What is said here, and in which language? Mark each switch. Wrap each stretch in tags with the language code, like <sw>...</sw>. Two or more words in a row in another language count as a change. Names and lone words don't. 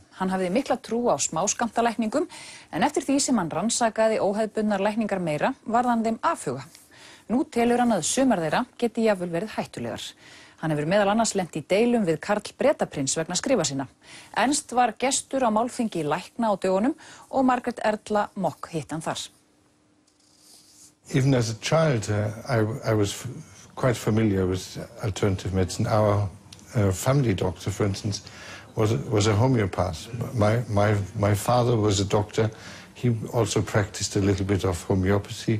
<is>Hann hafði mikla trú á smáskammtalækningum en eftir því sem hann rannsakaði óhefðbundnar lækningar meira varð hann þeim afhuga. Nú telur hann að sumar þeirra geti jafnvel verið hættulegar. Hann hefur meðal annars lent í deilum við Karl Bretaprins vegna skrifa sinna. Ernst var gestur á málþingi lækna á dögunum og Margrét Erla Mock hitt hann þar.</is> <en>Even as a child, I was quite familiar with alternative medicine. Our family doctor, for instance, was a homeopath. My father was a doctor. He also practiced a little bit of homeopathy.</en>